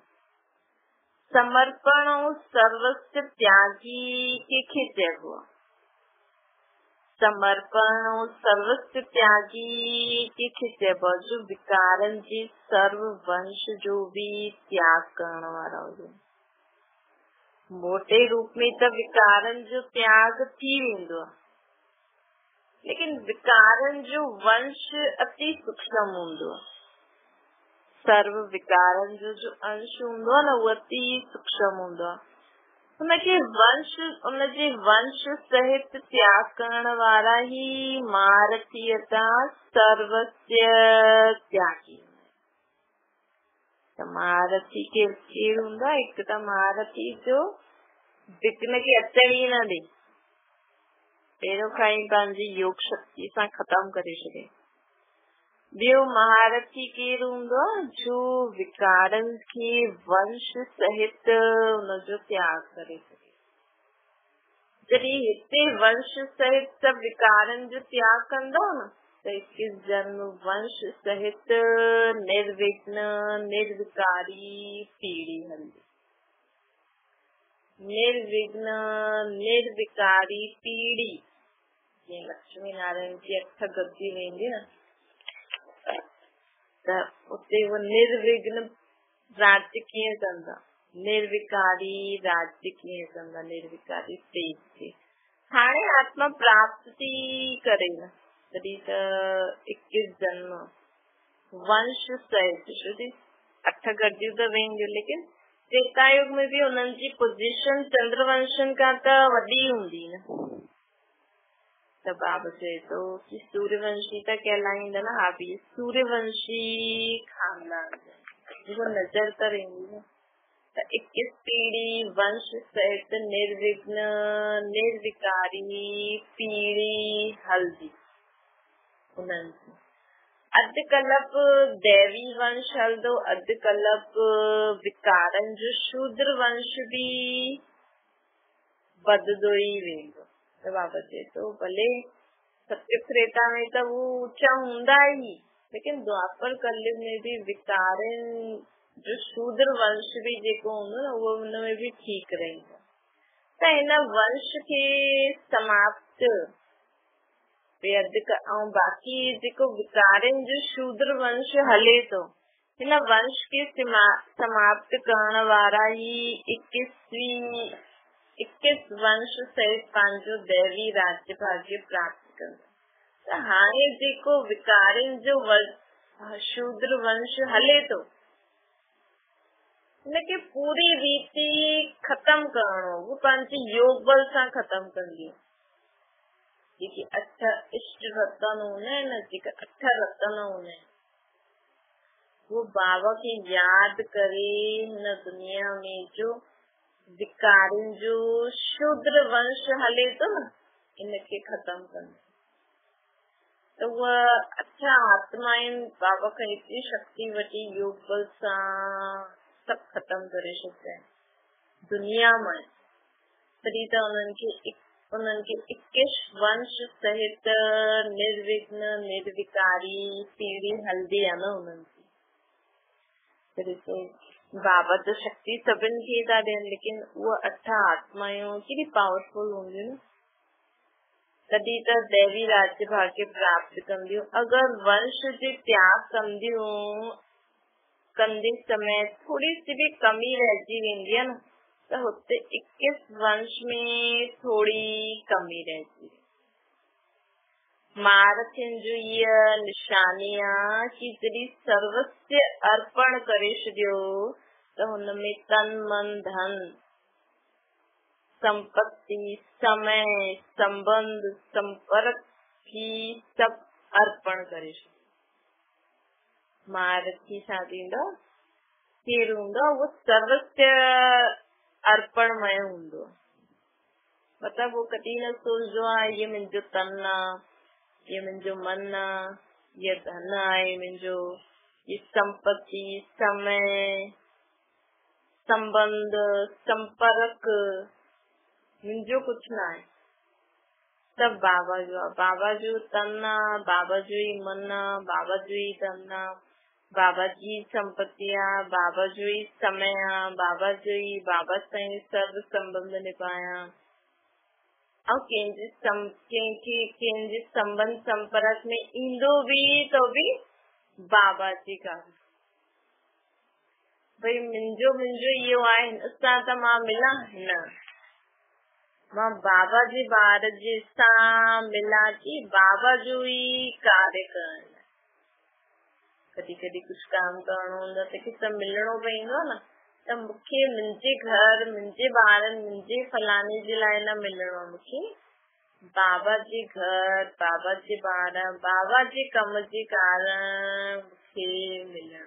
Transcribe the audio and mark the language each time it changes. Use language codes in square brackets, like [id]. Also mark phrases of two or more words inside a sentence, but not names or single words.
[sd] समर्पण ऐं सर्वस्व त्यागी कंहिंखे चइबो आहे? समर्पण ऐं सर्वस्व त्यागी कंहिंखे चइबो आहे? जो विकारनि जे सर्व वंश जो बि त्याग करण वारा हुजनि। मोटे रूप में त विकारनि जो त्याग थी वेंदो आहे, लेकिन विकारनि जो वंश अति सूक्ष्म हूंदो आहे। सर्व विकारनि जो अंश हूंदो आहे न उहो अति सूक्ष्म हूंदो आहे। उनजे वंश सहित त्याग करण वारा ही महारथीयता सर्वस्व त्यागी। त महारथी केरु हूंदो आहे? हिकु त महारथी जो विघ्न खे अचण ई न ॾे, पहिरियों खां ई पंहिंजी योग शक्ति सां ख़तम करे छॾे। ॿियो महारथी केरु हूंदो आहे? जो विकारनि खे वंश सहित हुनजो त्याग करे सघे। जॾहिं हिते वंश सहित सभु विकारनि जो त्याग कंदो न त 21 जन्म वंश सहित निर्विघ्न निर्विकारी पीढ़ी हलंदी। निर्विघ्न निर्विकारी पीढ़ी, जीअं लक्ष्मी नारायण जी 8 गद्दी वेंदी न त उते वो निर्विघ्न राज्य कीअं कंदा, निर्विकारी राज्य कीअं कंदा, निर्विकारी स्टेज ते हाणे आत्मा प्राप्त थी करे न, तॾहिं त 21 जन्म वंश सहित शुद्धि 8 गॾियूं त वेंदियूं, लेकिन त्रेतायुग [hi] में भी [sd] उन्हनि जी पोजीशन चंद्रवंशन खां त वॾी हूंदी न। त बाबा चए थो कि सूर्यवंशी त कहलाईंदा न, हा भी सूर्यवंशी खानदान जेको नजर त रहंदी न। त 21 पीढ़ी वंश सहित निर्विघ्न निर्विकारी पीढ़ी हल्दी उन्हनि जी। अधु कल्प दैवी वंश हलंदो, अधु कल्प विकारनि जो शूद्र वंश भी वधंदो ई वेंदो। त बाबा चए थो भले सत्य त्रेता में त वो ऊंचा हूंदा ही, लेकिन द्वापर कलयुग [hi] में भी [sd] विकारनि जो शूद्र वंश भी जेको हूंदो न, उहो उनमें भी ठीक रहंदो। त हिन वंश खे समाप्त ऐं बाक़ी जेको विकारनि जो शूद्र वंश हले थो, हिन वंश खे समाप्त करण वारा ही 21 वंश सहित पंहिंजो दैवी राज्य भाग्य प्राप्त कंदा। त हाणे जेको विकारनि जो शूद्र वंश हले थो, हिनखे पूरी रीति खत्म करणो, वो पंहिंजे योग बल सां खत्म कंदी। जेके 8 इष्ट रतन हूंदा आहिनि, जेके 8 रतन हूंदा आहिनि, वो बाबा खे यादि करे हिन दुनिया में जो विकारनि जो शूद्र वंश हले थो न, इनखे खत्म कंदो। त उहा 8 आत्माएं बाबा खां एतिरी शक्ति वठी योग बल सां सब खत्म करे छॾंदा आहिनि दुनिया में। तॾहिं त उन्हनि खे 21 वंश सहित निर्विघ्न निर्विकारी पीढ़ी हल्दी आहे न उन्हनि जी। तॾहिं त बाबा त शक्ति सभिनि खे था ॾियनि, लेकिन उहा 8 आत्मायूं केॾी पावरफुल हूंदियूं न, तॾहिं त दैवी राज्य भाग्य प्राप्त कंदियूं। अगरि वंश जे त्याग कंदे समय [hi] थोड़ी सी भी [sd] कमी रहिजी वेंदी आहे न, त हुते 21 वंश में [hi] थोड़ी कमी रहती। [sd] महारथियुनि जो इहा निशानी आहे कि जॾहिं सर्वस्व अर्पण करे छॾियो त हुनमें तन मन धन संपत्ति समय संबंध संपर्क ही सब अर्पण करे छॾियो। महारथी छा थींदो, केरु हूंदो, वो सर्वस्व अर्पणमय हूंदो। मतलब वो कॾहिं न सोचदो आहे ये मुंहिंजो तन आहे, ये मुंहिंजो मन आहे, ये धन आहे मुंहिंजो, ये संपत्ति समय संबंध संपर्क मुंहिंजो कुछ न आहे, सब बाबा जो आहे। बाबा जो तन आहे, बाबा जो ही मन आहे, बाबा जो ही धन आहे, बाबा जी संपत्ति आहे, बाबा जो ही समय आहे, बाबा जो ही बाबा सां ही सर्व संबंध निभाया। और कंहिंजे संबंध संपर्क में ईंदो भी तो भी बाबा जी कारण, भई मुंहिंजो इहो आहे, हिनसां त मां मिलां न, मां बाबा जे ॿार जे सां मिलां थी, बाबा जो ही कार्य करण। कॾहिं कॾहिं कुछ काम करणो हूंदो त कंहिंसां मिलणो पवंदो न, त मूंखे मुंहिंजे घर मुंहिंजे ॿारनि मुंहिंजे फलाणे जे लाइ न मिलणो, मूंखे बाबा जे घर बाबा जे ॿार बाबा जे कम जे कारण मूंखे मिलणो।